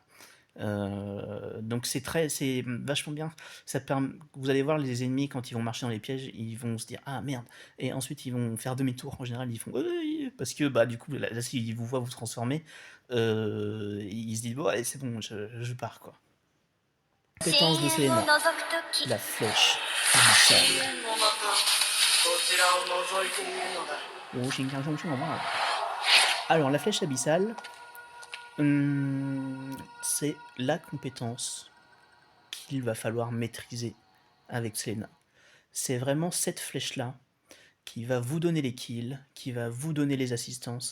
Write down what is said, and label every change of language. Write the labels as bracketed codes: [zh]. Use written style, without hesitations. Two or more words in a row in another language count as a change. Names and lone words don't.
[fr] Donc c'est vachement bien. Vous allez voir les ennemis quand ils vont marcher dans les pièges, ils vont se dire ah merde, et ensuite ils vont faire demi-tour. En général, ils font parce que bah du coup là, s'ils vous voient vous transformer, ils se disent bon allez c'est bon, je pars quoi. [ja] 深 [fr] Compétence de [ja] 淵を [fr] Selena, [ja] 覗くとき [fr] la flèche [ja] 深 [fr] abyssale. [ja] 淵の中こちらを覗いているのだ [fr] Oh, alors la flèche abyssale, c'est la compétence qu'il va falloir maîtriser avec Selena. C'est vraiment cette flèche-là qui va vous donner les kills, qui va vous donner les assistances.